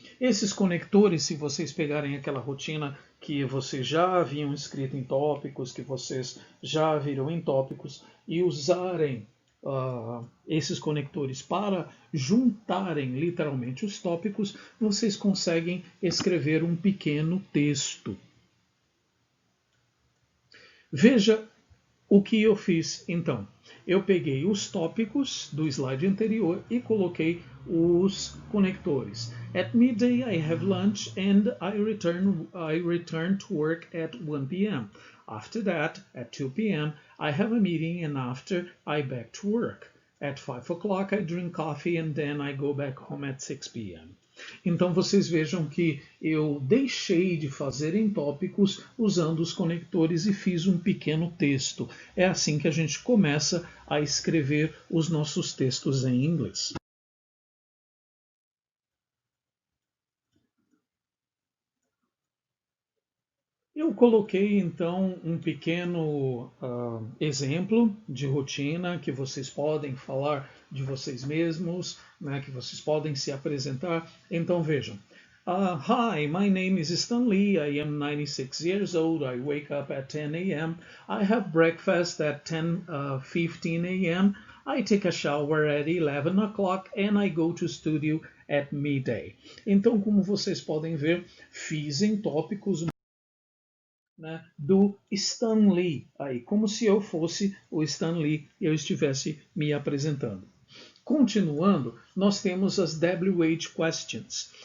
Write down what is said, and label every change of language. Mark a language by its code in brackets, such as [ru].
[pt] Esses conectores, se vocês pegarem aquela rotina que vocês já haviam escrito em tópicos, que vocês já viram em tópicos, e usarem esses conectores para juntarem literalmente os tópicos, vocês conseguem escrever um pequeno texto. Veja o que eu fiz então. Eu peguei os tópicos do slide anterior e coloquei os conectores. [en] At midday I have lunch and I return to work at 1 p.m. After that, at 2 p.m. I have a meeting and after I back to work. At 5 o'clock I drink coffee and then I go back home at 6 p.m. [pt] Então vocês vejam que eu deixei de fazer em tópicos usando os conectores e fiz um pequeno texto. É assim que a gente começa a escrever os nossos textos em inglês. Eu coloquei então um pequeno exemplo de rotina que vocês podem falar de vocês mesmos, né, que vocês podem se apresentar. Então vejam. [en] Hi, my name is Stan Lee. I am 96 years old. I wake up at 10 a.m. I have breakfast at 10:15 a.m. I take a shower at 11 o'clock and I go to studio at midday. [pt] Então, como vocês podem ver, fiz em tópicos, né, do Stan Lee, aí, como se eu fosse o Stan Lee e eu estivesse me apresentando. Continuando, nós temos as WH questions.